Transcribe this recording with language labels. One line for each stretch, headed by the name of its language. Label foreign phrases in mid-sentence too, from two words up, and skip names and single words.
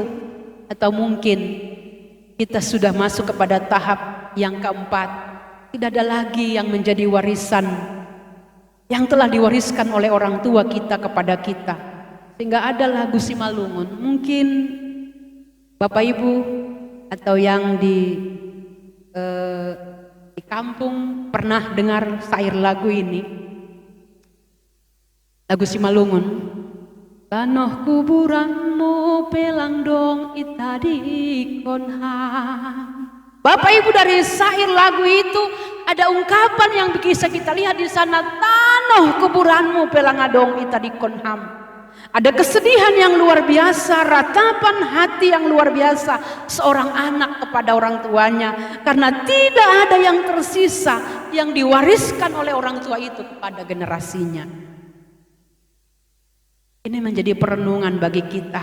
Indonesian: Atau mungkin kita sudah masuk kepada tahap yang keempat, tidak ada lagi yang menjadi warisan yang telah diwariskan oleh orang tua kita kepada kita. Sehingga ada lagu Simalungun, mungkin Bapak Ibu atau yang di kampung pernah dengar syair lagu ini. Lagu Simalungun.
Batak Simalungun: Tanoh kuburanmu pelang dong itadi konham.
Indonesian: Bapak Ibu, dari syair lagu itu ada ungkapan yang bisa kita lihat di sana.
Batak Simalungun: Tanoh kuburanmu pelang adong itadi konham.
Indonesian: Ada kesedihan yang luar biasa, ratapan hati yang luar biasa seorang anak kepada orang tuanya, karena tidak ada yang tersisa yang diwariskan oleh orang tua itu kepada generasinya. Ini menjadi perenungan bagi kita.